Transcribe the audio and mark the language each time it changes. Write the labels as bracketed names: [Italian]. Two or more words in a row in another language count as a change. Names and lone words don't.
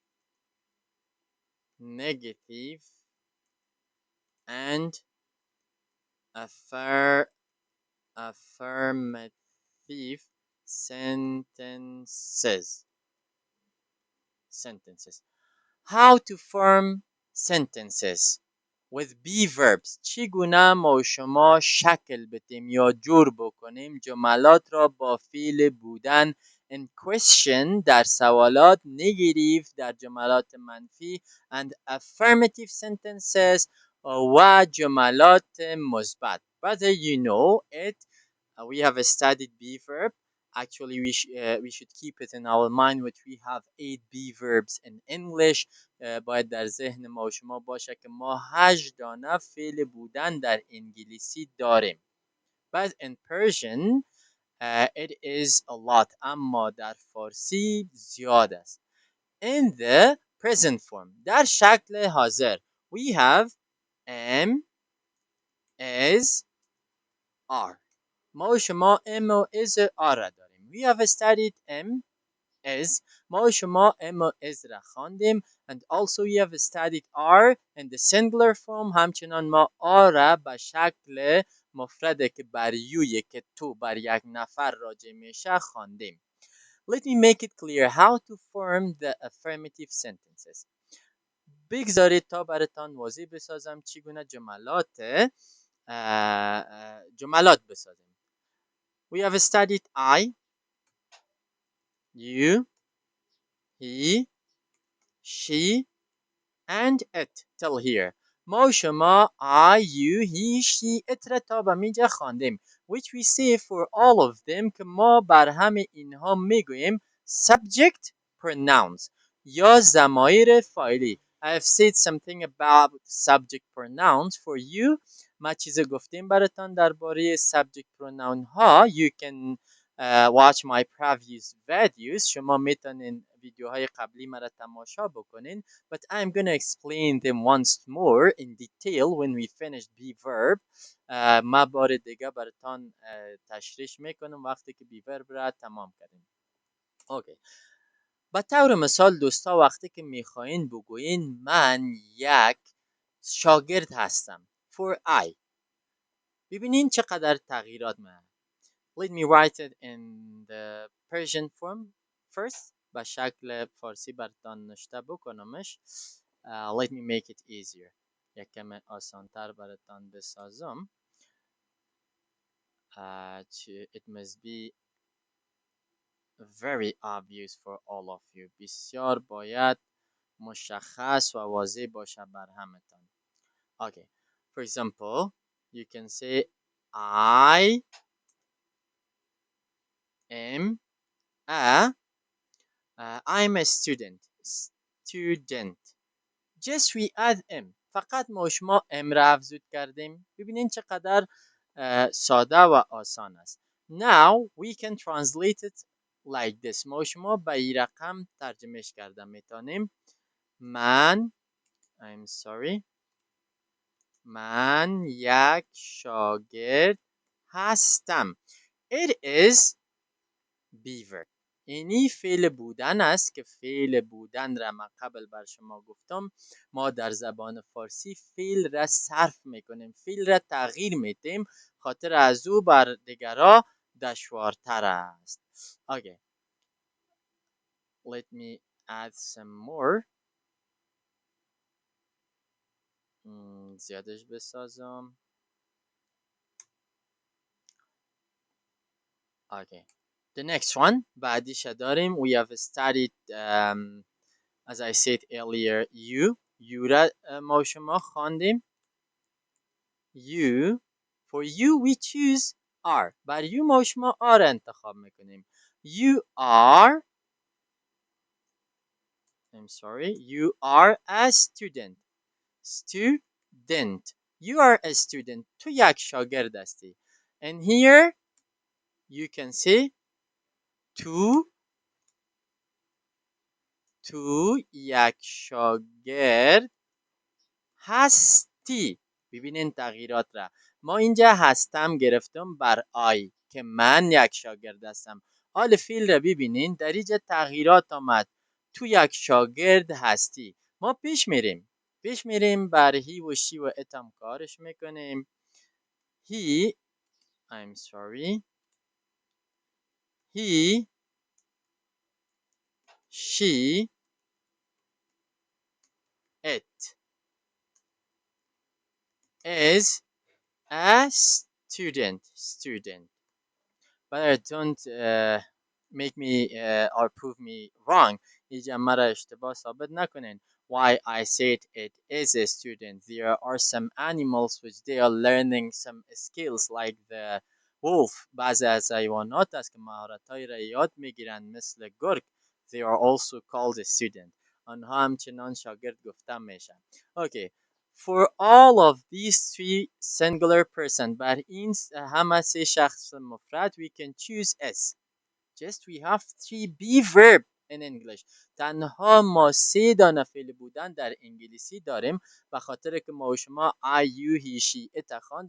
[English] negative and affirmative sentences. How to form sentences with be verbs. [Persian] چگونه ما و شما شکل بدیم یا جور بکنیم جملات را با فعل بودن [English] in question [Persian] در سوالات negative در جملات منفی [English] and affirmative sentences [Persian] و جملات مثبت. [English] Whether you know it, we have studied be verb. Actually, we should keep it in our mind which we have 8 be verbs in English. [Persian] باید در ذهن ما و شما باشه که ما 8 دانه فعل بودن در انگلیسی داریم. [English] But in Persian, it is a lot. [Persian] اما در فارسی زیاد است. [English] In the present form, [Persian] در شکل حاضر, [English] we have am, is, are. [Persian] ما و شما am و is و are را داریم. [English] We have studied am, is. [Persian] ما و شما am و is را خواندیم. [English] And also we have studied are in the singular form. [Persian] همچنان ما are را به شکل مفرده که بر یویه که تو بر یک نفر راجع میشه خواندیم. [English] Let me make it clear how to form the affirmative sentences. [Persian] بگذارید تا براتان واضح بسازم چگونه جملات بسازیم. [English] We have studied I, you, he, she, and it till here. [Persian] ما و شما [English] I, you, he, she, it [Persian] را تا به اینجا خواندیم. [English] Which we say for all of them [Persian] که ما بر همه اینها میگوییم [English] subject pronouns [Persian] یا ضمایر فاعلی. [English] I have said something about subject pronouns for you. [Persian] ما چیز گفتیم براتان درباره [English] subject pronoun [Persian] ها. [English] You can watch my previous videos. [Persian] شما میتونین ویدیوهای قبلی مرا تماشا بکنین. [English] But I'm gonna explain them once more in detail when we finish be verb. [Persian] ما بار دیگه براتان تشریح میکنم وقتی که [English] be verb [Persian] را تمام کردیم. اوکی. به طور مثال دوستا وقتی که میخواین بگوین من یک شاگرد هستم. [English] For I. [Persian] ببینین چقدر تغییرات من. [English] Let me write it in the Persian form first. [Persian] به شکل فارسی براتان نوشته بکنمش. [English] Let me make it easier. [Persian] یکم آسانتر براتان بسازم. [English] It must be very obvious for all of you. بسیار باید مشخص و واضح باشه بر همتان. Okay. For example, you can say I am I'm a student. Just we add am. [Persian] فقط ما و شما am را افزود کردیم. ببینین چقدر ساده و آسان است. [English] Now we can translate it like this. [Persian] ما شما به این رقم ترجمهش کردم میتونیم. من [English] I'm sorry [Persian] من یک شاگرد هستم. [English] It is beaver. [Persian] اینی فعل بودن است که فعل بودن را من قبل بر شما گفتم. ما در زبان فارسی فعل را صرف میکنیم، فعل را تغییر میدیم، خاطر از او بر دیگرها دشوارتر است. [English] Okay, let me add some more. [Persian] زیادش بسازم. [English] Okay, the next one [Persian] بعدیش داریم. [English] We have studied as I said earlier you [Persian] را ما شما خواندیم. [English] You for you we choose are. [Persian] بر you ما شما are انتخاب میکنیم. [English] You are I'm sorry you are a student. Student. You are a student. [Persian] تو یک شاگرد هستی. [English] And here you can say [Persian] تو یک شاگرد هستی. ببینین تغییرات را. ما اینجا هستم گرفتم بر آی که من یک شاگرد هستم. حال فعل را ببینین در اینجا تغییرات آمد. تو یک شاگرد هستی. ما پیش میریم بر هی و شی و اتم کارش میکنیم. [English] He I'm sorry he she it is a student. But don't make me or prove me wrong. [Persian] اینجا مرا اشتباه ثابت نکنین. [English] Why I said it is a student. There are some animals which they are learning some skills like the wolf. [Persian] بعضی از حیوانات است که مهارت‌هایی را یاد میگیرند مثل گرگ. [English] They are also called a student. [Persian] آنها همچنان شاگرد گفته میشن. [English] Okay. For all of these three singular person [Persian] بر این همه سه شخص مفرد [English] we can choose S. Just we have 3 be verb in English. [Persian] تنها ما 3 دانه فعل بودن در انگلیسی داریم به خاطر که ما و شما [English] I, you, he, she, it [Persian] خواندیم.